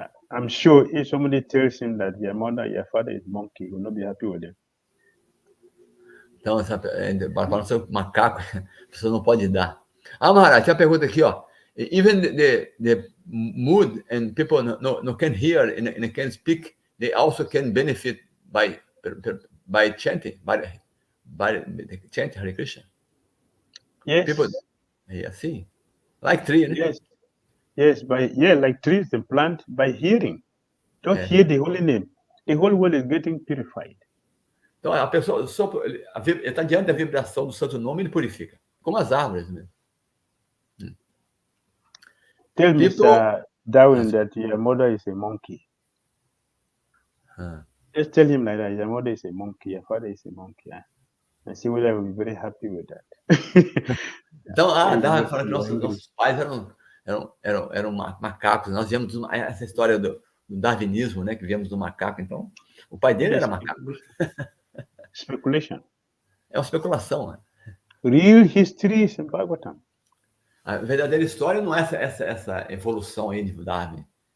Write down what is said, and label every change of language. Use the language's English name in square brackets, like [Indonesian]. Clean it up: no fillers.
[English] I'm sure if somebody tells him that your mother, your father is monkey, he will not be happy with them. [Portuguese] Então, para ser macaco, a pessoa não pode dar. Maharaj, tem uma pergunta aqui, ó. [English] Even the mood and people no can hear and can speak, they also can benefit by chanting, by chanting Hare Krishna. Yes. People, [Portuguese] assim, [English] like tree, né? Yes, like trees and plant, by hearing. Just hear the holy name. The whole world is getting purified. [Portuguese] Então, a pessoa está diante da vibração do santo nome, ele purifica. Como as árvores mesmo. [English] Tell Mr. Darwin that your mother is a monkey. Just tell him like that. Your mother is a monkey, your father is a monkey. And see whether I will be very happy with that. [Portuguese] Então, Darwin fala que nossos pais eram macacos. Nós viemos essa história do darwinismo, né? Que viemos do macaco. Então, o pai dele era macaco. [English] Speculation. [Portuguese] É uma especulação, né? [English] Real history is in Bhagavatam. [Portuguese] A verdadeira história não é essa evolução aí de Darwin.